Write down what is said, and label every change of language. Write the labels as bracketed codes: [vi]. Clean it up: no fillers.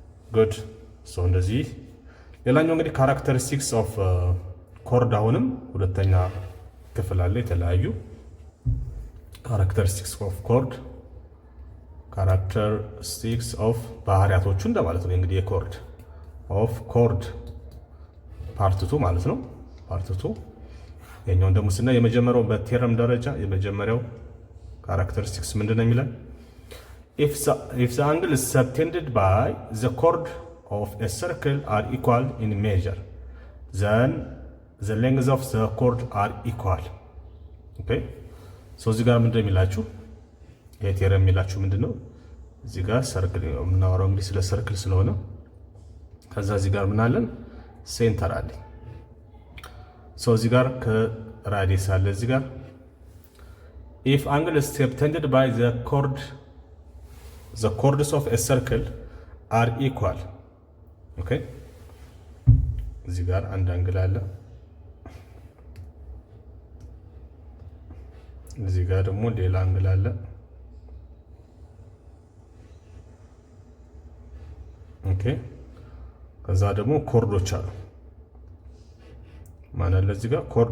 [am] ጉድ ሶ እንደዚህ። ሌላኛው እንግዲህ ካራክተሪስቲክስ ኦፍ ኮርድ፣ አሁንም ሁለተኛ ክፍል አለ። የተለያዩ ካራክተሪስቲክስ ኦፍ ኮርድ፣ ካራክተሪስቲክስ ኦፍ ባህሪያቶቹ እንደማለት ነው። እንግዲህ የኮርድ ኦፍ ኮርድ ፓርትቱ ማለት ነው። ፓርትቱ የኛውን ደግሞ ስናይ የመጀመሪያው በቴረም ደረጃ የመጀመሪያው ካራክተሪስቲክስ ምንድነው የሚለን? [en] if the angle is subtended by the chord of a circle are equal in measure, then the length of the chord are equal. [am] okay so እዚህ ጋር ምንድነው የሚላችሁ? ይሄ ቴረም የሚላችሁ ምንድነው? እዚህ ጋር ሰርክል የምናወራው እንግዲህ ስለ ሰርክል ስለሆነ ከዛ እዚህ ጋር ምን አለን? ሴንተር አለ። ሶ እዚህ ጋር ከራዲየስ አለ። እዚህ ጋር [en] if angle is subtended by the chords of a circle are equal. [am] okay እዚህ ጋር አንድ አንግል አለ። እዚህ ጋር ደግሞ ሌላ አንግል አለ። ኦኬ ከዛ ደግሞ ኮርዶች አሉ። ማን አለ እዚህ ጋር?